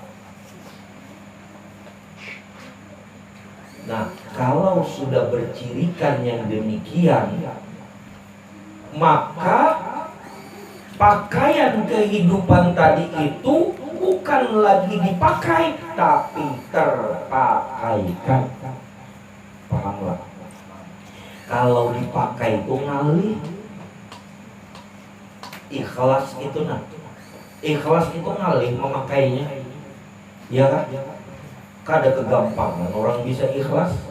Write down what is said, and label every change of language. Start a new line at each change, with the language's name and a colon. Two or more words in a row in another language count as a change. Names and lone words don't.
Indonesian: Nah, kalau sudah bercirikan yang demikian, maka pakaian kehidupan tadi itu bukan lagi dipakai, tapi terpakaikan. Pahamlah? Kalau dipakai itu ngalih. Ikhlas itu ikhlas itu ngalih memakainya. Ya kan? Kada kegampangan orang bisa ikhlas.